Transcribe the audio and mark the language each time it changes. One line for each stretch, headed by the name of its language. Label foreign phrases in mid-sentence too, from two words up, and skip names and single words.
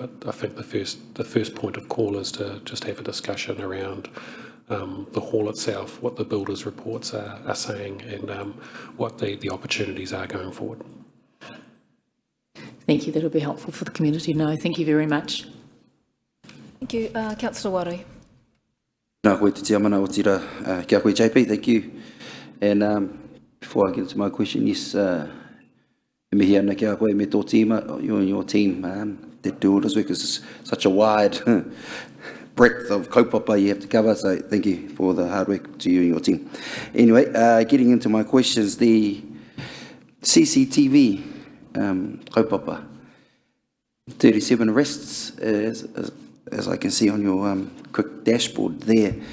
English: But I think the first point of call is to just have a discussion around the hall itself, what the builders' reports are saying, and what the opportunities are going forward. Thank you. That'll be helpful for the community to know. Thank you very much. Thank you. Councillor Waru.
Māori: Nā koe te tiamana o tira, kia koe JP,
English: thank you. And before I get into my question, yes,
Māori: me here ana kia koe me tō
English: team, you and your team, that do all this work is such a wide breadth of kaupapa you have to cover, so thank you for the hard work to you and your team. Anyway, getting into my questions, the CCTV kaupapa, 37 arrests, as I can see on your quick dashboard there.